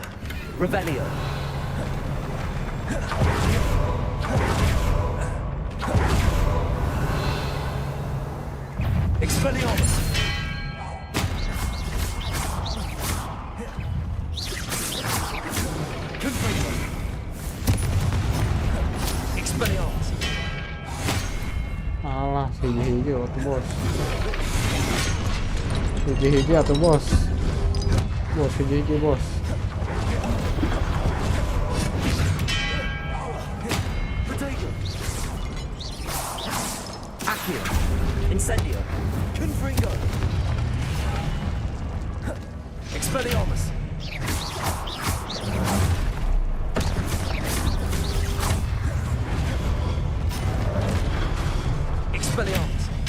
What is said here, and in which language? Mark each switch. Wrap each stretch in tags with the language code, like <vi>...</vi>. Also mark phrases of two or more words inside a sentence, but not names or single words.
<su>Revelio. Expelliarmus. Confringo. Expelliarmus. bos. Hiji-hiji atuh bos. Bos hiji-hiji bos. Accio. Incendio. Confringo. Expelliarmus. Expelliarmus.</su>